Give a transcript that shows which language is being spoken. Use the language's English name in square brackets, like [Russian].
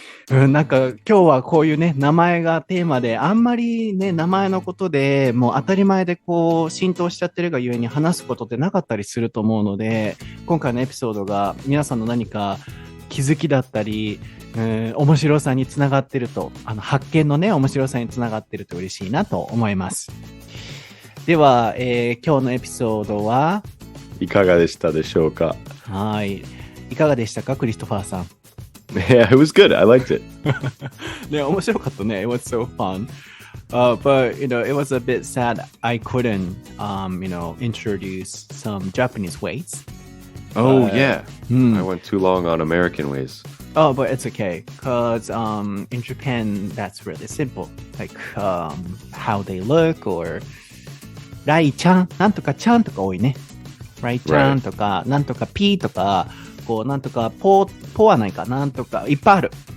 [Japanese] なんか今日はこういうね、名前がテーマであんまりね、名前のことでもう当たり前でこう浸透しちゃってるがゆえに話すことってなかったりすると思うので、今回のエピソードが皆さんの何か気づきだったり、面白さにつながってると、発見のね、面白さにつながってると嬉しいなと思います。では、今日のエピソードはいかがでしたでしょうか？はい。いかがでしたか、クリストファーさん。 [English] Yeah, it was good. I liked it. [Japanese] ね、面白かったね。 [English] It was so fun. But, it was a bit sad I couldn't, introduce some Japanese ways. Oh, yeah. I went too long on American ways. Oh, but it's okay. Because in Japan, that's really simple. Like, how they look or... [Japanese] ライちゃん、なんとかちゃんとか多いね。ライちゃんとか、なんとかピーとか、こう、なんとかポはないか、なんとか、いっぱいある。